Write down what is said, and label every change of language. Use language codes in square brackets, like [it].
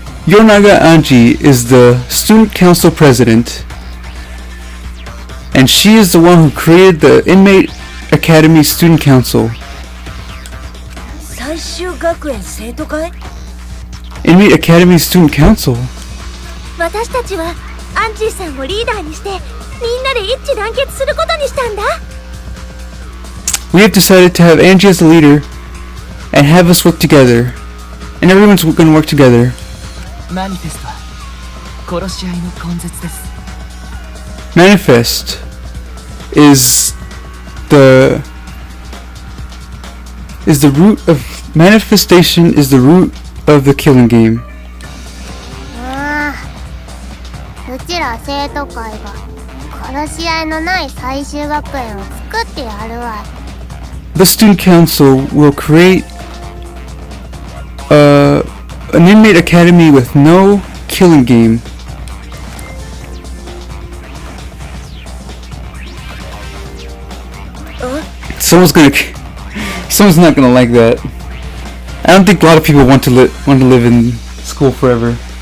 [en] Yonaga Anji is the student council president, and she is the one who created the Inmate Academy Student Council. [ja] 最終学園生徒会 [en] Inmate Academy Student Council? [ja] 私たちはアンジーさんをリーダーにしてみんなで一致団結することにしたんだ [en] We have decided to have Angie as the leader and have us work together. And everyone's gonna work together. [ja] マニフェストは殺し合いの根絶です。 [en] Manifest is the root of manifestation is the root of the killing game. [ja] うちら生徒会が殺し合いのない最終学園を作ってやるわ。 [en] The student council will create an inmate academy with no killing game. Someone's not gonna like that. I don't think a lot of people want to live in school forever.